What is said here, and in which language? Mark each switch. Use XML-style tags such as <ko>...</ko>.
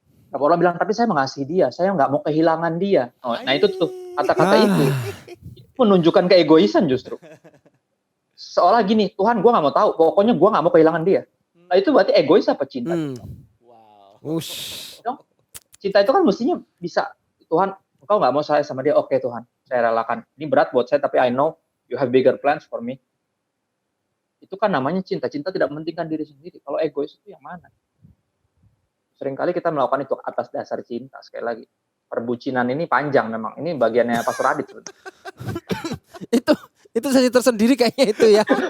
<id>Beberapa orang bilang, tapi saya mengasihi dia, saya nggak mau kehilangan dia. Oh, nah itu tuh, kata-kata itu menunjukkan keegoisan justru. Seolah gini, Tuhan gue nggak mau tahu, pokoknya gue nggak mau kehilangan dia. Nah itu berarti egois apa cinta? Wow. Cinta itu kan mestinya bisa, Tuhan, engkau nggak mau saya sama dia, oke Tuhan, saya relakan. Ini berat buat saya, tapi</id> <en>I know you have bigger plans for me.</en> <id>Itu kan namanya cinta. Cinta tidak mementingkan diri sendiri. Kalau egois itu yang mana? Seringkali kita melakukan itu atas dasar cinta. Sekali lagi, perbucinan ini panjang memang. Ini bagiannya Pastor Adit. itu sesi tersendiri kayaknya itu ya.</id>